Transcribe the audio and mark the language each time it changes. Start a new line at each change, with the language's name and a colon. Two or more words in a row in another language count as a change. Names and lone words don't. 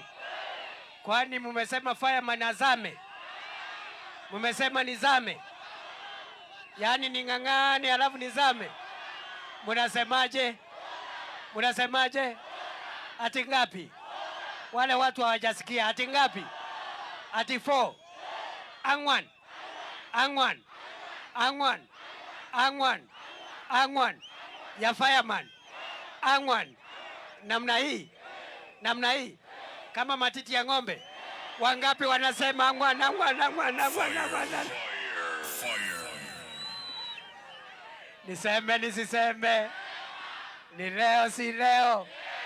Swahili: Kwani mumesema fireman azame? Mumesema nizame? Yaani ning'ang'ane alafu nizame? Munasemaje? Munasemaje? Ati ngapi? Wale watu hawajasikia. Ati ngapi? Ati 4.
Kalenjin: Angwan. Angwan. Angwan. Angwan. Angwan.
Swahili: Ya fireman. Angwan. Namna hii. Namna hii. Kama matiti ya ng'ombe. Wangapi wanasema
Kalenjin: angwan, angwan, angwan, angwan, angwan.
Swahili: Niseme nisiseme? Ni leo si leo?